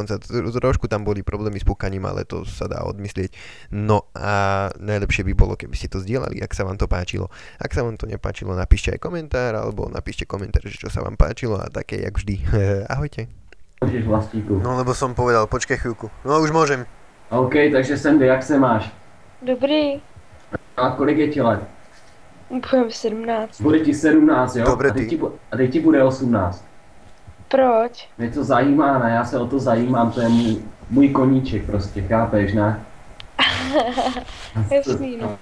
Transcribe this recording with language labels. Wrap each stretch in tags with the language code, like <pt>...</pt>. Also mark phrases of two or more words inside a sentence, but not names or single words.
<sk>Trošku tam boli problémy s púkaním, ale to sa dá odmyslieť. No a najlepšie by bolo, keby ste to zdieľali, ak sa vám to páčilo. Ak sa vám to nepáčilo, napíšte aj komentár, alebo napíšte komentár, že čo sa vám páčilo a také jak vždy. Ahojte.</sk> <cs>Můžeš vlastníku.</cs> <sk>No lebo som povedal, počkej chvíľku. No už môžem. OK, takže Sandy,</sk> <cs>jak se máš? Dobrý. A kolik je ti let? Budeme 17. Bude ti 17, jo?</cs> <sk>Dobre,</sk> <cs>a teď ti bude 18. Proč? Mě to zajímá, ne? Já se o to zajímám, to je můj koníček prostě, chápeš, ne? Jasný, no.</cs>